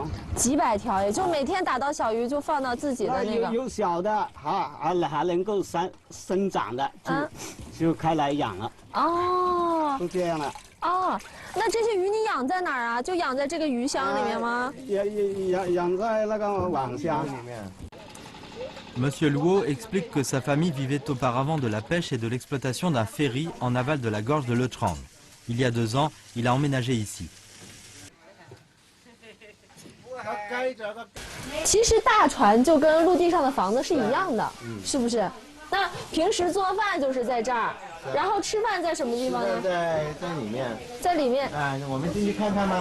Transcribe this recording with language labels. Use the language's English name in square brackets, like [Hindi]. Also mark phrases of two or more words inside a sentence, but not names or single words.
[Chinese] 几百条，也就每天打到小鱼就放到自己的那个。有小的，还能够生长的，就开来养了。就这样了。那这些鱼你养在哪儿啊？就养在这个鱼箱里面吗？养在那个网箱里面。 [French] Monsieur Luo explique que sa famille vivait auparavant de la pêche et de l'exploitation d'un ferry en aval de la gorge de Lechang. Il y a 2 ans, il a emménagé ici. [Chinese] 其实大船就跟陆地上的房子是一样的，是不是？那平时做饭就是在这儿，然后吃饭在什么地方呢？在里面。在里面。我们进去看看吗？